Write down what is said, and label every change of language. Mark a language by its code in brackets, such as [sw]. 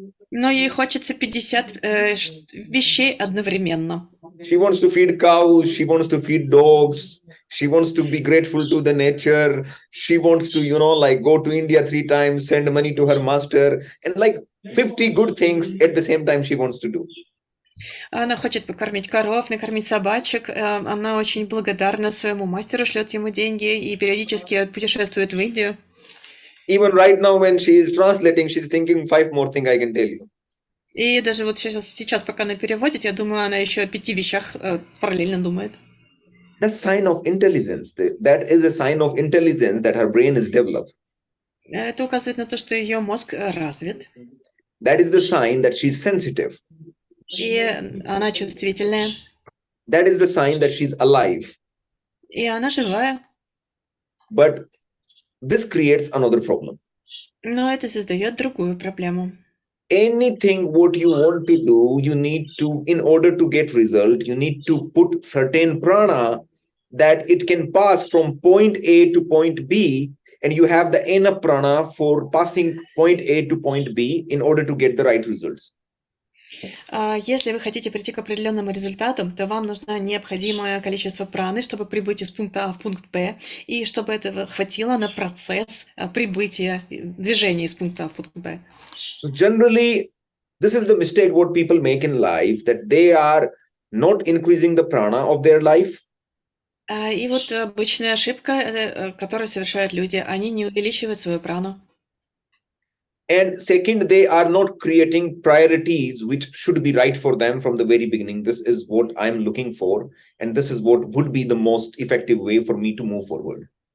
[ru] Но ей хочется 50 вещей одновременно. [en] She wants to feed cows, she wants to feed dogs, she wants to be grateful to the nature, she wants to, you know, like go to India 3 times, send money to her master, and like 50 good things at the same time she wants to do. [ru] Она хочет покормить коров, накормить собачек, она очень благодарна своему мастеру, шлет ему деньги и периодически путешествует в Индию. [en] Even right now when she is translating, she's thinking 5 more things I can tell you. [ru] И даже вот сейчас, пока она переводит, я думаю, она еще о 5 вещах параллельно думает. [en] That's a sign of intelligence. That is a sign of intelligence that her brain is developed. [ru] Это указывает на то, что ее мозг развит. [en] That is the sign that she's sensitive. [ru] И она чувствительная. [en] That is the sign that she's alive. [ru] И она живая. [en] But this creates another problem. [ru] Но это создает другую проблему. [en] Anything what you want to do, you need to, in order to get result, you need to put certain prana that it can pass from point A to point B, and you have the enough prana for passing point A to point B in order to get the right results. [ru] Если вы хотите прийти к определенным результатам, то вам нужно необходимое количество праны, чтобы прибыть из пункта А в пункт Б, и чтобы этого хватило на процесс прибытия, движения из пункта А в пункт Б. [en] So generally, this is the mistake what people make in life, that they are not increasing the prana of their life. [ru] И вот обычная ошибка, которую совершают люди, они не увеличивают свою прану. [en] And second, they are not creating priorities which should be right for them from the very beginning. This is what I'm looking for, and this is what would be the most effective way for me to move forward.